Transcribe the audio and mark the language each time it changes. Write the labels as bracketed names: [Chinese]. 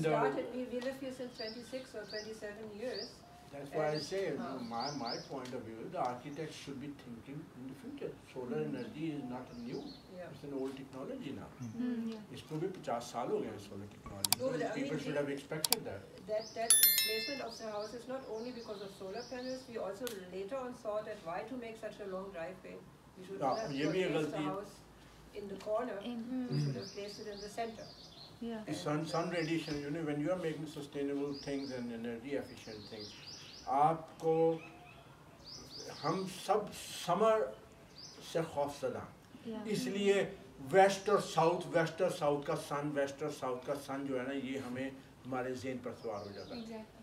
[English] we live here since 26 or 27 years. That's why I say my point of view, the architects should be thinking in the future. Solar energy is not new. It's an old technology now. [Urdu] اس کو بھی 50 سال ہو گئے ہیں solar technology. [English] People should have expected that. That placement of the house is not only because of solar panels. We also later on saw that why to make such a long driveway. We should not have placed the house in the corner. We should have placed it in the center. Sun radiation, you know, when you are making sustainable things and energy efficient things, [Urdu] آپ کو ہم سب سمر سے خوف زدہ, اس لیے waste اور south کا سن, waste اور ساؤتھ کا سن جو ہے نا یہ ہمیں ہمارے ذہن پر سوار ہو جاتا ہے.